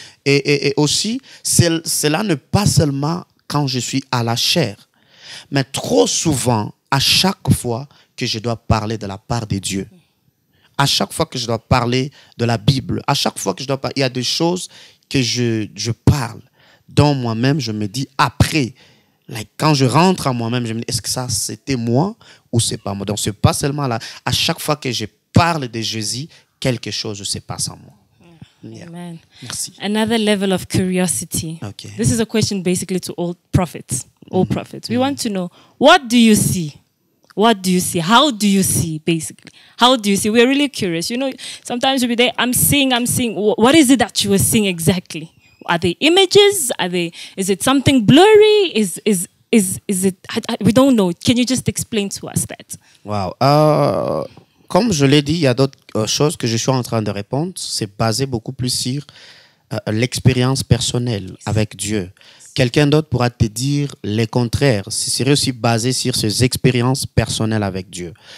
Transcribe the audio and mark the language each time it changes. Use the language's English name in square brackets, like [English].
[French] Et aussi, cela ne pas seulement quand je suis à la chair, mais trop souvent, à chaque fois que je dois parler de la part de Dieu, à chaque fois que je dois parler de la Bible, à chaque fois que je dois parler, il y a des choses que je parle, dont moi-même je me dis après. Quand je rentre à moi-même, je me dis, est-ce que ça, c'était moi ou c'est pas moi? Donc, ce n'est pas seulement là. À chaque fois que je parle de Jésus, quelque chose se passe en moi. [English] Yeah. Amen. [French] Merci. [English] Another level of curiosity. Okay. This is a question basically to all prophets. All prophets. We want to know, what do you see? What do you see? How do you see, basically? How do you see? We're really curious. You know, sometimes we'll be there, I'm seeing. What is it that you were seeing exactly? Are they images? Is it something blurry? Is it? We don't know. Can you just explain to us that? Wow. [French] comme je l'ai dit, il y a d'autres choses que je suis en train de répondre. C'est basé beaucoup plus sur l'expérience personnelle avec Dieu. Quelqu'un d'autre pourra te dire le contraire. Ce serait aussi basé sur ses expériences personnelles avec Dieu.